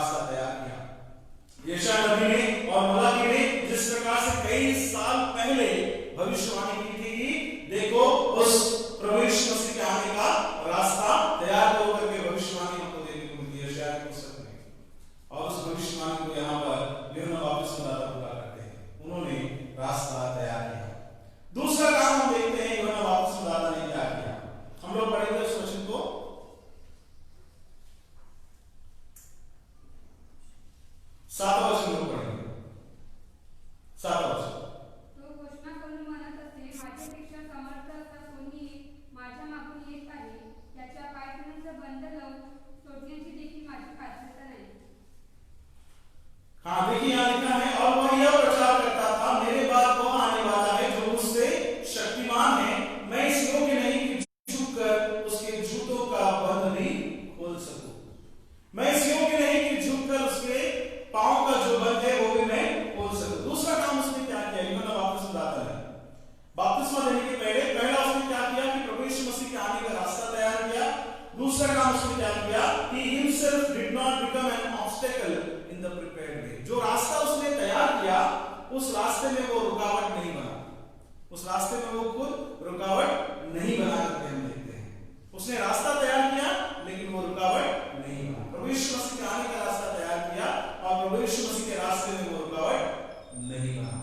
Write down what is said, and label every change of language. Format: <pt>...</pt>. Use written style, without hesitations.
<hi>ने और मलाकी ने जिस प्रकार से कई साल पहले भविष्यवाणी की थी कि देखो उस प्रभु यीशु मसीह के आने का रास्ता तैयार होकर के भविष्यवाणी हमको देखने को मिलती है शायद पुस्तक में, और उस भविष्यवाणी को यहाँ पर यूहन्ना बपतिस्मा पूरा करते हैं, उन्होंने रास्ता तैयार किया। दूसरा काम हम देखते हैं यूहन्ना बपतिस्मा ने क्या किया। हम लोग पढ़ेंगे उस वचन को, 7 वचन लोग पढ़ेंगे, 7 वचन।</hi> <mr>तो घोषणा करून म्हणत असे, माझ्यापेक्षा समर्थ असा कोणी माझ्या मागून येत आहे, त्याच्या पायथ्याचं बंद लावून सोडण्याची देखील माझी पात्रता नाही।</mr> <hi>हाँ देखिए यहाँ लिखा है, और वह यह प्रचार करता था, मेरे बाद वह आने वाला है जो मुझसे शक्तिमान है, मैं इस योग्य नहीं कि झुककर उसके जूतों का बंध भी खोल सकूं। मैं इस योग्य नहीं कि झुककर उसके पांव का जो बंध है वो भी मैं खोल सकूं। दूसरा काम उसने क्या किया, यूहन्ना बपतिस्मा दाता ने बपतिस्मा देने के पहला उसने क्या किया कि प्रभु यीशु मसीह के आने का रास्ता तैयार किया। दूसरा काम उसने क्या किया,</hi> <en>he himself did not become an obstacle in the prepared way।</en> <hi>जो रास्ता उसने तैयार किया उस रास्ते में वो रुकावट नहीं बना, उस रास्ते में वो खुद रुकावट नहीं बना करके हम देखते हैं। उसने रास्ता तैयार किया लेकिन वो रुकावट नहीं बना। प्रभु यीशु मसीह के आने का रास्ता तैयार किया और प्रभु यीशु मसीह के रास्ते में वो रुकावट नहीं बना।</hi>